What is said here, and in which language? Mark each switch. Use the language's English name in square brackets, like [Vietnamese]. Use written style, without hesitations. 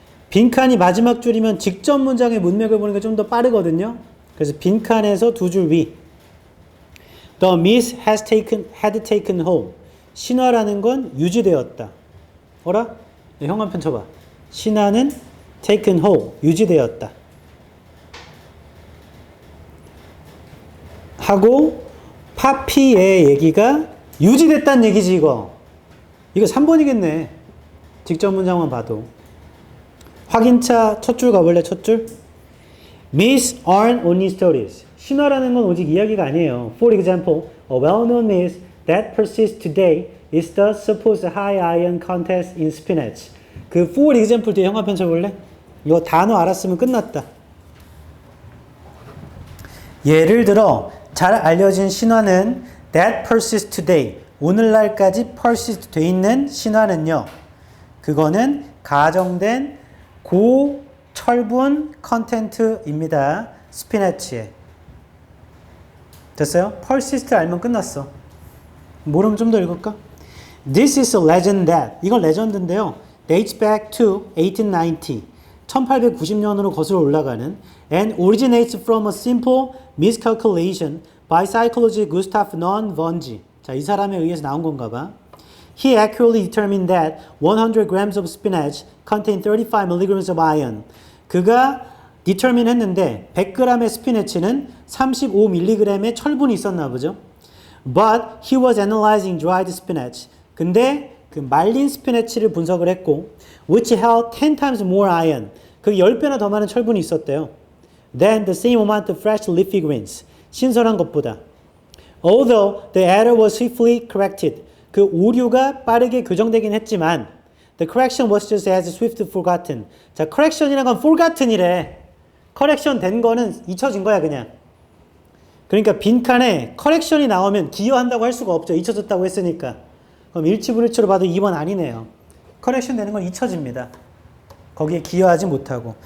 [Korean] 빈칸이 마지막 줄이면 직접 문장의 문맥을 보는 게 좀 더 빠르거든요. 그래서 빈칸에서 두 줄 위. The myth had taken hold. 신화라는 건 유지되었다. 어라? 네, 현관펜 쳐봐. 신화는 taken hold. 유지되었다. 하고 파피의 얘기가 유지됐다는 얘기지 이거. 이거 3번이겠네. 직접 문장만 봐도. 확인차 첫 줄 가볼래? 첫 줄. [English] Myths aren't only stories. [Korean] 신화라는 건 오직 이야기가 아니에요. [English] For example, a well-known myth that persists today is the supposed high iron content in spinach. [Korean] 그 for example 뒤에 형아 펼쳐볼래? 이거 단어 알았으면 끝났다. 예를 들어 잘 알려진 신화는 [English] that persists today. [Korean] 오늘날까지 persist 돼 있는 신화는요. 그거는 가정된 고철분 컨텐트입니다. 스피너치에. 됐어요? persist 알면 끝났어. 모르면 좀 더 읽을까? [English] This is a legend that. [Korean] 이건 레전드인데요. [English] dates back to 1890. [Korean] 1890년으로 거슬러 올라가는 [English] and originates from a simple miscalculation by psychologist Gustav non von G. [Korean] 자, 이 사람에 의해서 나온 건가 봐. [English] He accurately determined that 100 grams of spinach contain 35 milligrams of iron. [Korean] 그가 determine 했는데 100g의 스피너치는 35mg의 철분이 있었나 보죠. [English] But he was analyzing dried spinach. [Korean] 근데 그 말린 스피너치를 분석을 했고 [English] which held 10 times more iron. [Korean] 그 10배나 더 많은 철분이 있었대요. [English] Than the same amount of fresh leafy greens. [Korean] 신선한 것보다. [English] Although the error was swiftly corrected. [Korean] 그 오류가 빠르게 교정되긴 했지만 [English] the correction was just as swift forgotten. [Korean] 자, correction이란 건 forgotten이래. correction 된 거는 잊혀진 거야, 그냥. 그러니까 빈칸에 correction이 나오면 기여한다고 할 수가 없죠. 잊혀졌다고 했으니까. 그럼 일치불일치로 봐도 2번 아니네요. correction 되는 건 잊혀집니다. 거기에 기여하지 못하고.